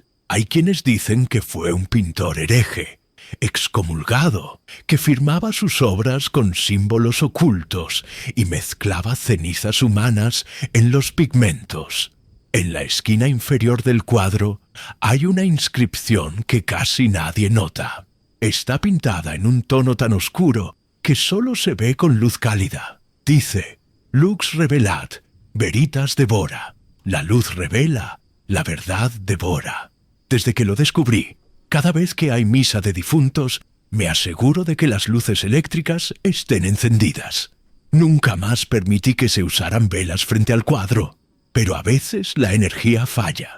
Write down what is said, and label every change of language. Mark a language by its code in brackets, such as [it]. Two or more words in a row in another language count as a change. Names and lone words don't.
[es] Hay quienes dicen que fue un pintor hereje, excomulgado, que firmaba sus obras con símbolos ocultos y mezclaba cenizas humanas en los pigmentos. En la esquina inferior del cuadro hay una inscripción que casi nadie nota. Está pintada en un tono tan oscuro que solo se ve con luz cálida. Dice: [la] Lux revelat, veritas devora. [es] La luz revela, la verdad devora. Desde que lo descubrí, cada vez que hay misa de difuntos, me aseguro de que las luces eléctricas estén encendidas. Nunca más permití que se usaran velas frente al cuadro, pero a veces la energía falla.